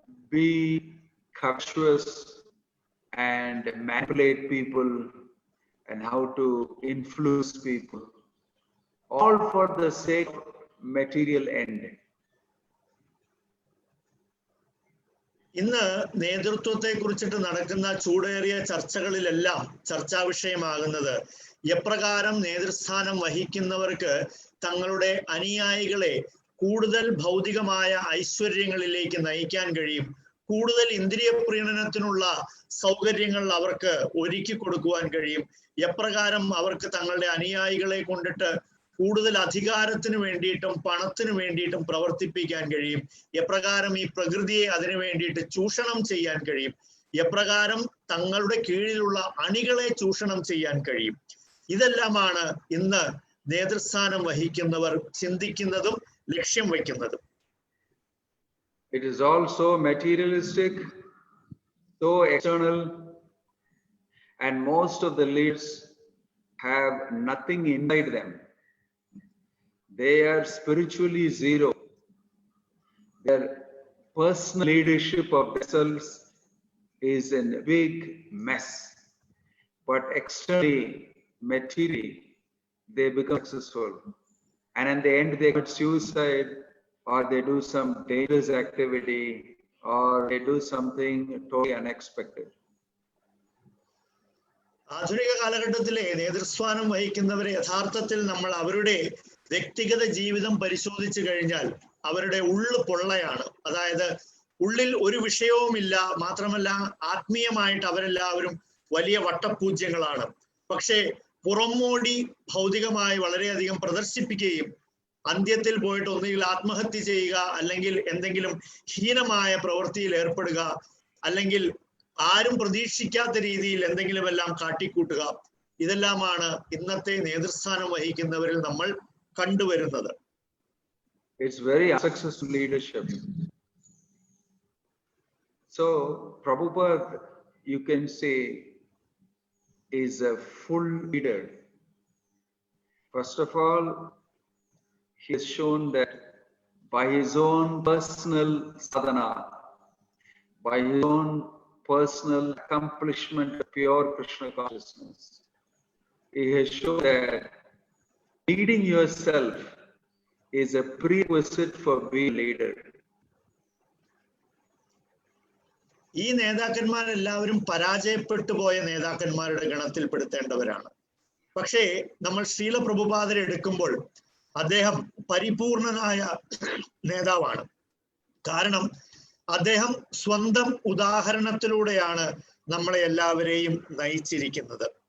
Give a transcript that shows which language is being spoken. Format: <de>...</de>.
<en>be covetous and manipulate people, and how to influence people, all for the sake of material end.</en> <ml>ഇന്ന് നേതൃത്വത്തെ കുറിച്ചിട്ട് നടക്കുന്ന ചൂടേറിയ ചർച്ചകളിലെല്ലാം ചർച്ചാ വിഷയമാകുന്നത് എപ്രകാരം നേതൃസ്ഥാനം വഹിക്കുന്നവർക്ക് തങ്ങളുടെ അനുയായികളെ കൂടുതൽ ഭൗതികമായ ഐശ്വര്യങ്ങളിലേക്ക് നയിക്കാൻ കഴിയും, കൂടുതൽ ഇന്ദ്രിയ പ്രീണനത്തിനുള്ള സൗകര്യങ്ങൾ അവർക്ക് ഒരുക്കി കൊടുക്കുവാൻ കഴിയും, എപ്രകാരം അവർക്ക് തങ്ങളുടെ അനുയായികളെ കൊണ്ടിട്ട് കൂടുതൽ അധികാരത്തിന് വേണ്ടിയിട്ടും പണത്തിന് വേണ്ടിയിട്ടും പ്രവർത്തിപ്പിക്കാൻ കഴിയും, എപ്രകാരം ഈ പ്രകൃതിയെ അതിനു വേണ്ടിയിട്ട് ചൂഷണം ചെയ്യാൻ കഴിയും, എപ്രകാരം തങ്ങളുടെ കീഴിലുള്ള അണികളെ ചൂഷണം ചെയ്യാൻ കഴിയും. ഇതെല്ലാമാണ് ഇന്ന് നേതൃസ്ഥാനം വഹിക്കുന്നവർ ചിന്തിക്കുന്നതും ലക്ഷ്യം വയ്ക്കുന്നതും.</ml> <en>It is also materialistic, so external, and most of the leaders have nothing inside them. They are spiritually zero. Their personal leadership of themselves is in a big mess. But externally, materially, they become successful. And in the end, they commit suicide, or they do some dangerous activity, or they do something totally unexpected.</en> <ml>ആധുനിക കാലഘട്ടത്തിലെ നേതൃസ്ഥാനം വഹിക്കുന്നവരെ യഥാർത്ഥത്തിൽ നമ്മൾ അവരുടെ വ്യക്തിഗത ജീവിതം പരിശോധിച്ചു കഴിഞ്ഞാൽ അവരുടെ ഉള്ളു പൊള്ളയാണ്. അതായത് ഉള്ളിൽ ഒരു വിഷയവുമില്ല, മാത്രമല്ല ആത്മീയമായിട്ട് അവരെല്ലാവരും വലിയ വട്ടപൂജ്യങ്ങളാണ്. പക്ഷേ പുറമോടി ഭൗതികമായി വളരെയധികം പ്രദർശിപ്പിക്കുകയും അന്ത്യത്തിൽ പോയിട്ട് ഒന്നുകിൽ ആത്മഹത്യ ചെയ്യുക, അല്ലെങ്കിൽ എന്തെങ്കിലും ഹീനമായ പ്രവൃത്തിയിൽ ഏർപ്പെടുക, അല്ലെങ്കിൽ ആരും പ്രതീക്ഷിക്കാത്ത രീതിയിൽ എന്തെങ്കിലുമെല്ലാം കാട്ടിക്കൂട്ടുക, ഇതെല്ലാമാണ് ഇന്നത്തെ നേതൃസ്ഥാനം വഹിക്കുന്നവരിൽ നമ്മൾ കണ്ടുവരുന്നത്.</ml> <en>It's very unsuccessful leadership. So Prabhupada, you can say, is a full leader. First of all, he has shown that by his own personal sadhana, by his own personal accomplishment of pure Krishna consciousness, he has shown that leading yourself is a prerequisite for being a leader.</en> <ml>ഈ നേതാക്കന്മാരെല്ലാവരും പരാജയപ്പെട്ടു പോയ നേതാക്കന്മാരുടെ ഗണത്തിൽപ്പെടുത്തേണ്ടവരാണ്. പക്ഷേ നമ്മൾ ശ്രീല പ്രഭുപാദരെ എടുക്കുമ്പോൾ അദ്ദേഹം പരിപൂർണനായ നേതാവാണ്. കാരണം അദ്ദേഹം സ്വന്തം ഉദാഹരണത്തിലൂടെയാണ് നമ്മളെ എല്ലാവരെയും നയിച്ചിരിക്കുന്നത്.</ml>